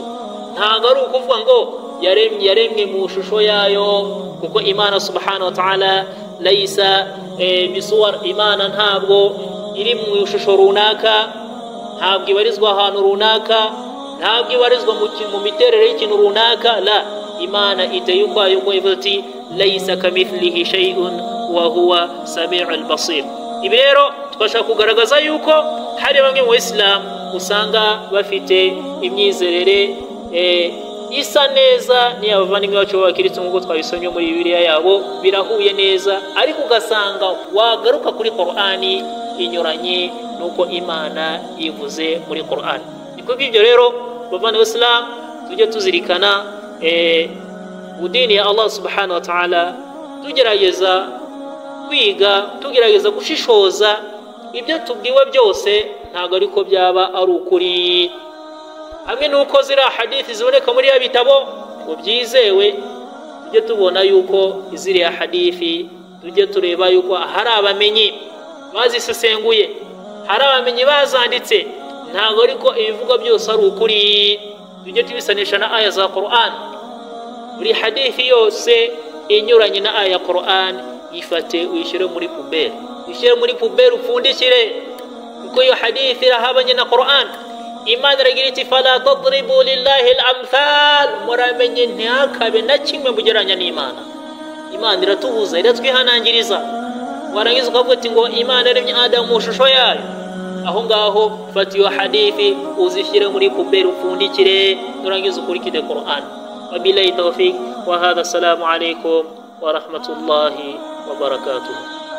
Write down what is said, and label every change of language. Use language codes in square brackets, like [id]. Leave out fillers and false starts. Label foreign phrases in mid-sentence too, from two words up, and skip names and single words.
[rw] Ntabwo ari ukuvuga ngo yaremye mu shusho yayo, kuko Imana [ar] سبحانه وتعالى ليس بصور, [rw] Imana ntabwo iri mu shusho runaka, ntabwo ibarizwa ahantu runaka, ntabwo ibarizwa mu miterere y'ikintu runaka. La, Imana iteye ukwayo ngo ivuga ati [ar] ليس كمثله شيء وهو السميع البصير. [rw] Ibi rero twashaka kugaragaza yuko hari bamwe mu Islam usanga bafite imyizerere isa neza ni abavandimwe bacu b'abakristo nk'uko twabisomye muri Bibiliya yabo, birahuye neza, ariko ugasanga wagaruka kuri Qur'ani inyuranye nuko Imana yivuze muri Qur'ani. Niko bibyo rero bavandimwe Islam tujye tuzirikana udini ya Allah [ar] سبحانه وتعالى, [rw] tugerageza kwiga, tugerageza gushishoza ibyo tubwiwe byose ntago ariko byaba ari ukuri, hamwe nuko zira hadithi ziboneka muri ya bitabo ngo byizewe, tujye tubona yuko iziriya hadithi tujye tureba yuko hari abamenyi bazisesenguye, hari abamenyi bazanditse, ntago ariko ibivuga byose ari ukuri. Tujye tubisanisha na aya za Qur'an, buri hadithi yose inyuranye na aya ya Qur'an ifate uyishyire muri puberi, ushyire muri puberi upfundikire, kuko iyo hadithi irahabanye na Qur'an. Imana iragira iti [ar] فلا تضربوا لله الأمثال, [rw] muramenye ntihakabe na kimwe mugereranya n'Imana. Imana iratubuza, iratwihanangiriza, warangiza ukavuga ati ngo Imana yaremye Adamu mu shusho yayo, aho ngaho fata iyo hadithi uzishyire muri puberi upfundikire, nurangiza ukurikire Qur'an. [ar] وبالله التوفيق وهذا، السلام عليكم ورحمة الله وبركاته.